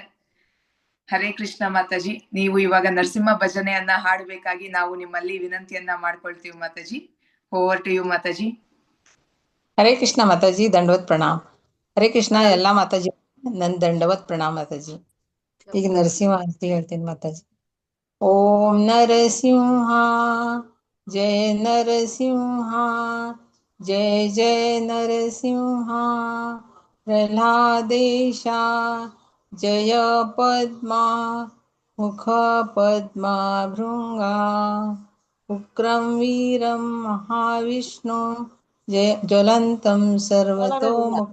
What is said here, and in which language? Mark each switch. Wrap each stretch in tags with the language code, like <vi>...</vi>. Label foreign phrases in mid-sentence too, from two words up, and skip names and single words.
<kn>ಹರೇ ಕೃಷ್ಣ ಮಾತಾಜಿ, ನೀವು ಇವಾಗ ನರಸಿಂಹ ಭಜನೆಯನ್ನ ಹಾಡಬೇಕಾಗಿ ನಾವು ನಿಮ್ಮಲ್ಲಿ ವಿನಂತಿಯನ್ನ ಮಾಡ್ಕೊಳ್ತೀವಿ ಮಾತಾಜಿ.</kn> <en>over to you ಮಾತಾಜಿ.</en> <kn>ಹರೇ ಕೃಷ್ಣ ಮಾತಾಜಿ,</kn> <hi>दंडवत प्रणाम.</hi> <kn>ಹರೇ ಕೃಷ್ಣ ಎಲ್ಲಾ ಮಾತಾಜಿ, ನನ್</kn> <hi>दंडवत प्रणाम</hi> <kn>ಮಾತಾಜಿ. ಈಗ ನರಸಿಂಹ ಅಂತ ಹೇಳ್ತೀನಿ ಮಾತಾಜಿ.</kn> <sa>ಓಂ ನರಸಿಂಹ ಜಯ ನರಸಿಂಹ, ಜಯ ಜಯ ನರಸಿಂಹ. ಪ್ರಹ್ಲಾದೇಶ ಜಯ ಪದ್ಮ, ಮುಖ ಪದ್ಮ ಭೃಂಗ. ಉಗ್ರಂ ವೀರಂ ಮಹಾವಿಷ್ಣು, ಜಯ ಜ್ವಲಂತಂ ಸರ್ವತೋಮುಖ.</sa>